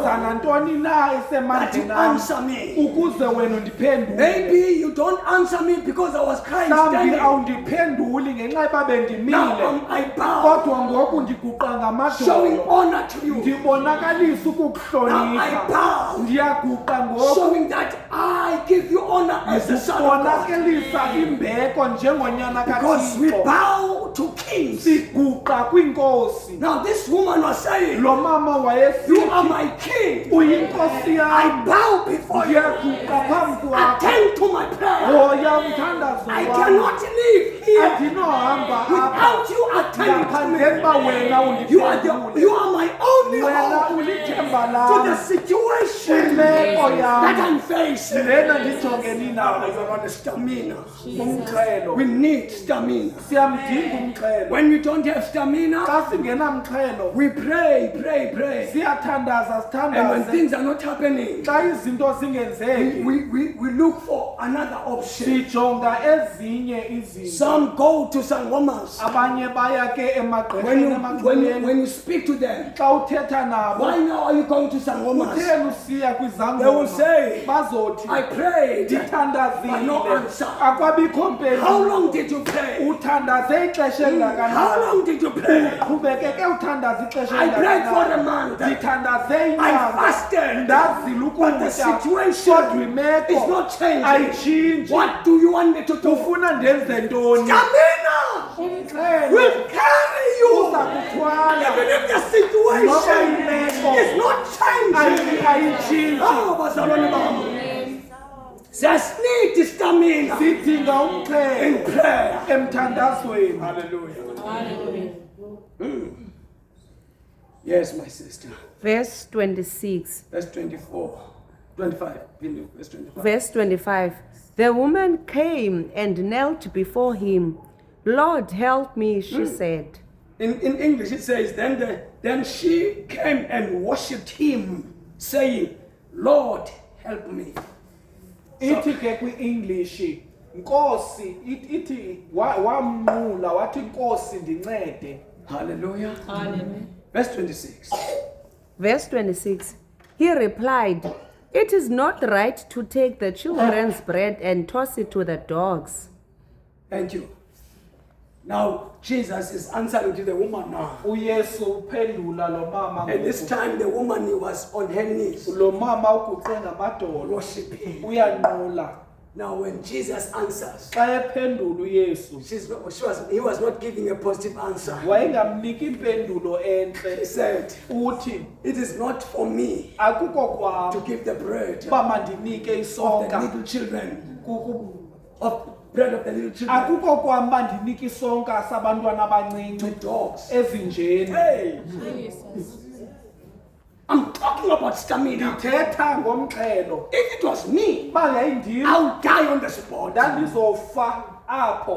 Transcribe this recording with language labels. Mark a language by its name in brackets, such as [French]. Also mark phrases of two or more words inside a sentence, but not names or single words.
[English] power [Xhosa] nantoni na [English] that you [Xhosa] esemandleni am [English] answer me. [Xhosa] ukuze wena undiphendule. [English] Maybe you don't answer me because I was crying [Xhosa] Mhlawumbi [English] standing. [Xhosa] awundiphenduli ngenxa yoba [English] Now [Xhosa] bendimile, [English] I bow, [Xhosa] kodwa ngoku ndiguqa [English] showing [Xhosa] ngamadolo, [English] honor to you. [Xhosa] ndibonakalisa [English] Now I [Xhosa] ukukuhlonipha, [English] bow, [Xhosa] ndiyaguqa ngoku, [English] showing that I give you honor as a son of God. [Xhosa] ndibonakalisa imbeko njengonyana [English] Because we [Xhosa] kaThixo, [English] bow to kings. [Xhosa] siguqa kwinkosi. [English] Now this woman was saying, [Xhosa] Lo mama [English] you are [Xhosa] wayesithi, [English] my king. [Xhosa] uyinkosi [English] I [Xhosa] yam, [English] bow before you. [Xhosa] ndiyaguqa phambi kwakho, [English] Attend to my prayer. [Xhosa] hoya umthandazo [English] I [Xhosa] wam. [English] cannot live here [Xhosa] Andinohamba apha [English] without you attending to [Xhosa] ngaphandle [English] me. [Xhosa] uba wena [English] You [Xhosa] undiphendule. [English] are my only [Xhosa] Wena [English] hope [Xhosa] ulithemba [English] to the [Xhosa] lam [English] situation [Xhosa] kwimeko [English] that [Xhosa] yam [English] I'm facing. [Xhosa] lena ndijongeni [English] Now [Xhosa] nayo. [English] you're on the stamina. [Xhosa] Umxhelo, [English] We need stamina. [Xhosa] siyamdinga umxhelo. [English] When we don't have stamina, [Xhosa] Xa singenamxhelo, [English] we pray. [Xhosa] siyathandaza [English] And when [Xhosa] sithandaze. [English] things are not happening, [Xhosa] Xa izinto zingenzeki, [English] we look for another option. [Xhosa] sijonga ezinye izinto. [English] Some go to sangomas. [Xhosa] Abanye baya ke [English] When [Xhosa] emagqirheni [English] you, [Xhosa] emaxhweleni. [English] when you speak to them, [Xhosa] Xa uthetha nabo, [English] why now are you going to sangomas? [Xhosa] kutheni usiya [English] They will [Xhosa] kwizangoma? [English] say, [Xhosa] Bazothi, [English] I prayed. But no [Xhosa] ndithandazile, [English] answer. [Xhosa] akwabikho [English] How [Xhosa] mpendulo. [English] long did you pray? [Xhosa] Uthandaze ixesha [English] How [Xhosa] elingakanani? [English] long did you pray? [Xhosa] Qhubekeke uthandaze ixesha [English] I prayed for a [Xhosa] elingakanani? [English] month. [Xhosa] Ndithandaze [English] I [Xhosa] inyanga, [English] fasted. [Xhosa] ndazile [English] But the [Xhosa] ukutya, [English] situation [Xhosa] kodwa imeko [English] is not changing. [Xhosa] ayitshintshi. [English] What do you want me to do? [Xhosa] Ufuna ndenze ntoni? [English] Stamina [Xhosa] Umxhelo [English] will carry [Xhosa] uza [English] you. [Xhosa] kuthwala [English] Even if the [Xhosa] noba [English] situation [Xhosa] imeko [English] is not changing. [Xhosa] ayitshintshi. [Zulu] Oh, bazalwane bami. Siyasineed stamina [Xhosa] Sidinga umxhelo [English] in prayer. [Xhosa] emthandazweni. [English] Hallelujah. Yes, my sister. Verse 26. Verse 24. 25. Verse 25. Verse 25. The woman came and knelt before him. Lord, help me, she said. In English it says, then she came and worshipped him, saying, Lord, help me. [Xhosa] Ithi ke kwi-English, Nkosi, ithi wamnqula wathi Nkosi ndincede. [English] Hallelujah. Verse 26. Verse 26. He replied, it is not right to take the children's bread and toss it to the dogs. Thank you. Now, Jesus is answering to the woman now. [Xhosa] uYesu uphendula lo mama [English] And this [Xhosa] ngoku. [English] time the woman was on her knees, [Xhosa] Lo mama uguqe ngamadolo, [English] worshiping. [Xhosa] uyanqula. [English] Now, when Jesus answers, [Xhosa] Xa ephendula uYesu, [English] he was not giving a positive answer. [Xhosa] wayengamniki impendulo [English] He [Xhosa] entle. [English] said, [Xhosa] Uthi, [English] it is not for me [Xhosa] akukho [English] to [Xhosa] kwam [English] give the bread [Xhosa] uba mandinike [English] of the [Xhosa] isonka. [English] little children, [Xhosa] Kuku- [English] of bread of the little children [Xhosa] Akukho kwam uba ndinike isonka sabantwana [English] to [Xhosa] abancinci [English] dogs. [Xhosa] ezinjeni. [English] Hey, I'm talking about stamina. [Xhosa] ndithetha ngomxhelo. [English] If it was me, [Xhosa] Uba yayindim [English] I'll die on the spot. [Xhosa] ndandizofa apho.